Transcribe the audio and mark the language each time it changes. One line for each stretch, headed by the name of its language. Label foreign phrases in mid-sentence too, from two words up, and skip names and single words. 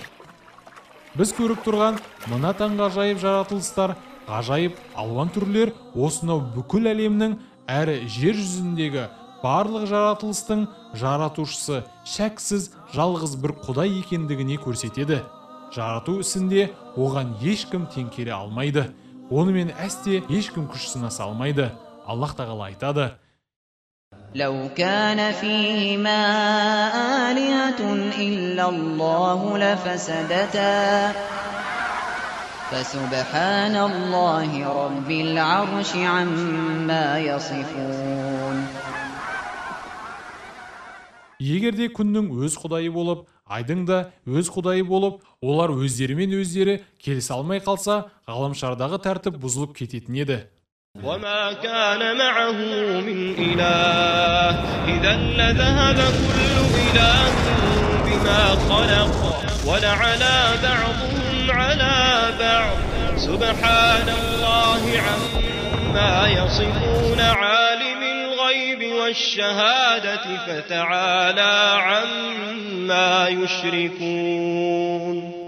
Kazakh: Біз көріп тұрған мына таңғажайып жаратылыстар, ғажайып алуан түрлер осынау бүкіл әлемнің әрі жер жүзіндегі барлық жаратылыстың жаратушысы шәксіз жалғыз бір Құдай екендігіне көрсетеді. Жарату ісінде оған ешкім тең келе алмайды. Онымен әсте ешкім күш сынаса алмайды. Аллах тағала айтады:
Arabic: لو كان فيهما آلهة إلا الله لفسدتا فسبحان الله رب العرش عما يصفون.
Kazakh: Егерде күннің өз құдайы болып, айдың да өз құдайы болып, олар өздерімен өздері келісе алмай қалса, ғаламшардағы тәртіп бұзылып кететін еді.
Arabic: وما كان معه من إله إذا لذهب كل إله بما خلق ولعلى بعضهم على بعض سبحان الله عما يصفون عالم الغيب والشهادة فتعالى عما يشركون.